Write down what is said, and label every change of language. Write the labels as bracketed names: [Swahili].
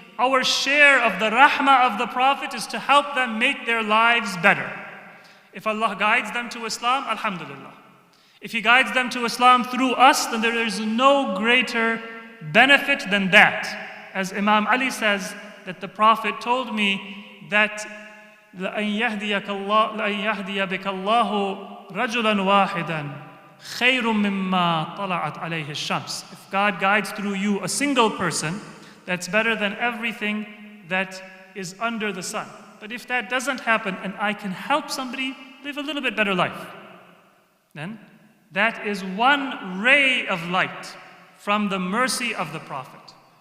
[English] Our share of the rahmah of the Prophet is to help them make their lives better. If Allah guides them to Islam, alhamdulillah. If He guides them to Islam through us, then there is no greater benefit than that. As Imam Ali says, that the Prophet told me that [Arabic] لأن يهدي بك الله رجلا واحدا خير مما طلعت عليه الشمس. [English] If God guides through you a single person, that's better than everything that is under the sun. But if that doesn't happen and I can help somebody live a little bit better life, then that is one ray of light from the mercy of the Prophet.